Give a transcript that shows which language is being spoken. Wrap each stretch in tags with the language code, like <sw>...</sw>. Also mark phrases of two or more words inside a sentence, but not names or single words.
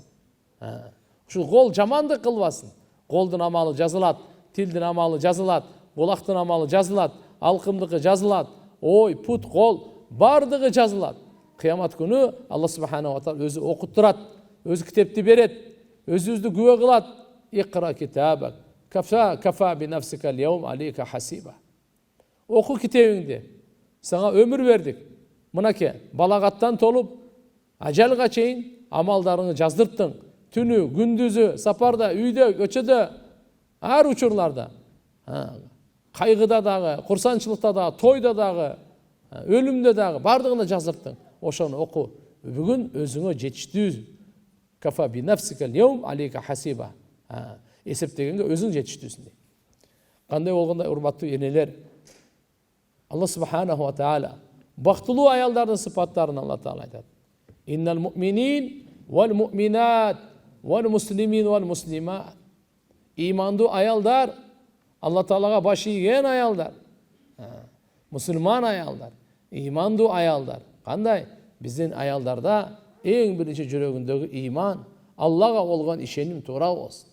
<ky>Ушул кол жамандык кылбасын. Колдун амалы жазылат, тилдин амалы жазылат, кулактын амалы жазылат, алкымдыкы жазылат, ой, пут, кол бардыгы жазылат. Кыямат күнү</ky> <ar>الله سبحانه وتعالى</ar> <ky>өзү окуттурат, өзү китепти берет, өзүбүздү күбө кылат.</ky> <ar>اقرأ كتابك كفى بنفسك اليوم عليك حسيبا.</ar> <ky>Оку китебиңди. Сага өмүр бердик. Мынаке, балагаттан толуп, ажалга чейин амалдарыңы жаздырттың. Түнү, күндүзү, сапарда, үйдө, көчөдө, ар учурларда. Кайгыда дагы, курсанчылыкта дагы, тойда дагы, өлүмдө дагы бардыгына жаздырттың. Ошону оку. Бүгүн өзүңө жетиштүү.</ky> <ar>كفى بنفسك اليوم عليك حسيبا.</ar> <ky>Эсептегенге өзүң жетиштүүсүң. Кандай болгондой урматтуу энелер,</ky> <ar>الله سبحانه وتعالى</ar> <ky>бактылуу аялдардын сыпаттарын Алла таала айтат.</ky> <ar>إن المؤمنين والمؤمنات والمسلمين والمسلمات.</ar> <ky>Имандуу аялдар, Алла таалага баш ийген аялдар, мусулман аялдар, имандуу аялдар. Кандай? Биздин аялдарда эң биринчи жүрөгүндөгү иман, Аллага болгон ишеним туура болсун.</ky>